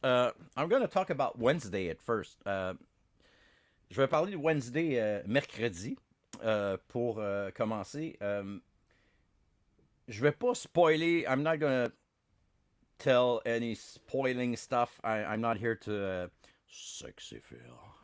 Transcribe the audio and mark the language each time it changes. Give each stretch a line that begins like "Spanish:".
English: I'm going to talk about Wednesday at first.
French: Je vais parler de Wednesday mercredi pour commencer. Je vais pas spoiler.
English: I'm not going to tell any spoiling stuff. I'm not here to sexy Phil.